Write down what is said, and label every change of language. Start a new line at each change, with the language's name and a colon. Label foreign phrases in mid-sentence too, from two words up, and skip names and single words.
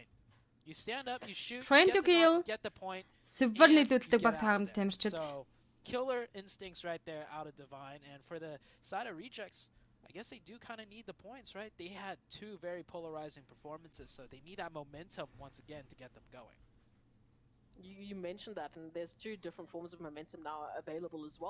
English: You stand up, you shoot, Trying to kill. Get the point.
Mongolian: Severe нийлүүлдэг баг тамирчид.
English: So, killer instincts right there out of divine, and for the side of rejects, I guess they do kind of need the points, right? They had two very polarizing performances, so they need that momentum once again to get them going. You mentioned that, and there's two different forms of momentum now available as well.